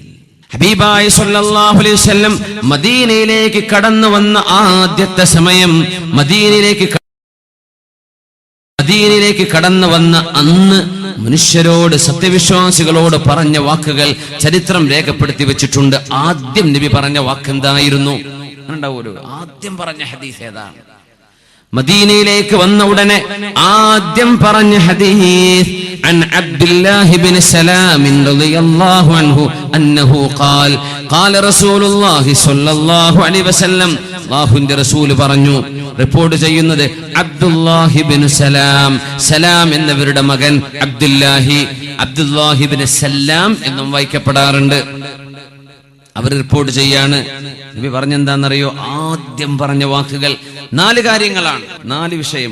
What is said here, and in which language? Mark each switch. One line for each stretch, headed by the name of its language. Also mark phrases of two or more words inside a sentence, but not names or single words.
Malayalam: ഹബീബായ
Arabic: صلى الله عليه وسلم
Malayalam: മദീനയിലേക്ക് കടന്നു വന്ന ആദ്യത്തെ സമയം, മദീനയിലേക്ക് കടന്നു വന്ന അന്ന് മനുഷ്യരോട്, സത്യവിശ്വാസികളോട് പറഞ്ഞ വാക്കുകൾ ചരിത്രം രേഖപ്പെടുത്തി വെച്ചിട്ടുണ്ട്. ആദ്യം നബി പറഞ്ഞ വാക്കെന്തായിരുന്നു? ആദ്യം പറഞ്ഞ ഹദീസ് ഏതാണ്? മദീനയിലേക്ക് വന്ന ഉടനെ ആദ്യം പറഞ്ഞ ഹദീസ്
Arabic: عن عبد الله بن سلام رضي الله عنه أنه قال قال رسول الله صلى الله عليه وسلم.
Malayalam: അല്ലാഹുവിന്റെ റസൂൽ പറഞ്ഞു, റിപ്പോർട്ട് ചെയ്യുന്നത് അബ്ദുല്ലാഹി ബിൻ സലാം, സലാം എന്നവരുടെ മകൻ അബ്ദുല്ലാഹി ബിൻ സലാം എന്നും വായിക്കപ്പെടാറുണ്ട്. അവർ റിപ്പോർട്ട് ചെയ്യാണ്. നബി പറഞ്ഞെന്താണെന്നറിയോ? ആദ്യം പറഞ്ഞ വാക്കുകൾ 4 കാര്യങ്ങളാണ്, 4 വിഷയം.